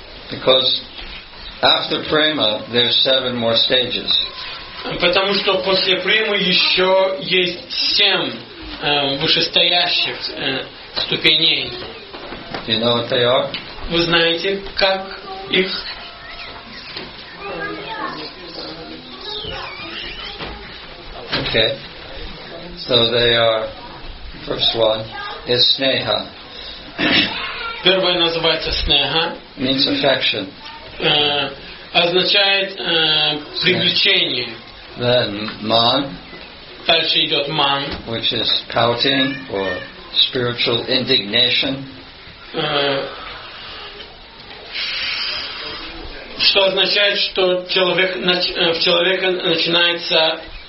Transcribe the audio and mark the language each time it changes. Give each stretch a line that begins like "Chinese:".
English: Because after prema, there's 7 more stages.
Russian: Потому что после премы еще есть 7 вышестоящих ступеней.
English: Do you know what they are?
Russian: Вы знаете, как их?
English: Okay. So they are, first one is sneha.
Russian: Первое называется снеха.
English: Means affection.
Russian: Означает привлечение.
English: Then man.
Russian: Дальше идет ман.
English: Which is pouting or spiritual indignation.
Russian: Что означает, что в человека начинается